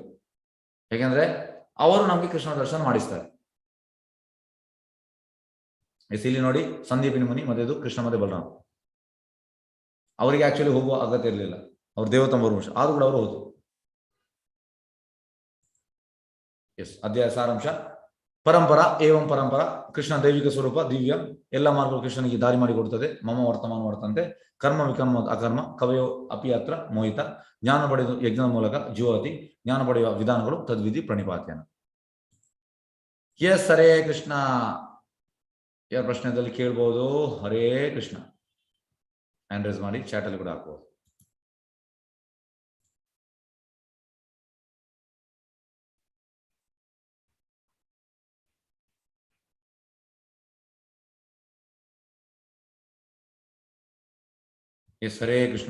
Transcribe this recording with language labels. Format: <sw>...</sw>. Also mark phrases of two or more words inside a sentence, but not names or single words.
<kn>ಯಾಕೆಂದ್ರೆ ಅವರು ನಮಗೆ ಕೃಷ್ಣ ದರ್ಶನ ಮಾಡಿಸ್ತಾರೆ. ಇಲ್ಲಿ ನೋಡಿ, ಸಂದೀಪಿನಿ ಮುನಿ ಮತ್ತೆ ಇದು ಕೃಷ್ಣ ಮತ್ತೆ ಬಲರಾಮ, ಅವರಿಗೆ ಆಕ್ಚುಲಿ ಹೋಗುವ ಅಗತ್ಯ ಇರಲಿಲ್ಲ, ಅವ್ರು ದೇವತಂಬರು ವಂಶ, ಆದ್ರೂ ಕೂಡ ಅವರು ಹೋದ್ರು. ಎಸ್, ಅಧ್ಯಾಯ ಸಾರಾಂಶ.</kn> <sa>ಪರಂಪರ ಏವಂ ಪರಂಪರ.</sa> <kn>ಕೃಷ್ಣ ದೈವಿಕ ಸ್ವರೂಪ ದಿವ್ಯ, ಎಲ್ಲ ಮಾರ್ಗಗಳು ಕೃಷ್ಣನಿಗೆ ದಾರಿ ಮಾಡಿಕೊಡುತ್ತದೆ.</kn> <sa>ಮಮ ವರ್ತಮಾನ ವರ್ತಂತೆ ಕರ್ಮ ವಿಕರ್ಮ ಅಕರ್ಮ ಕವಯೋ ಅಪಿ ಅತ್ರ ಮೋಹಿತ.</sa> <kn>ಜ್ಞಾನ ಪಡೆದು ಯಜ್ಞದ ಮೂಲಕ ಜೀವತಿ, ಜ್ಞಾನ ಪಡೆಯುವ ವಿಧಾನಗಳು</kn> <sa>ತದ್ವಿಧಿ ಪ್ರಣಿಪಾತ್ಯನ.</sa> <kn>ಎಸ್,</kn> <sa>ಹರೇ ಕೃಷ್ಣ.</sa> <kn>ಯಾರ ಪ್ರಶ್ನೆದಲ್ಲಿ ಕೇಳ್ಬೋದು?</kn> <sa>ಹರೇ ಕೃಷ್ಣ</sa> <en>hand raise</en> <kn>ಮಾಡಿ, ಚಾಟ್ ಅಲ್ಲಿ ಕೂಡ ಹಾಕ್ಬೋದು.</kn> <sa>ಎಸ್, ಹರೇ ಕೃಷ್ಣ.</sa>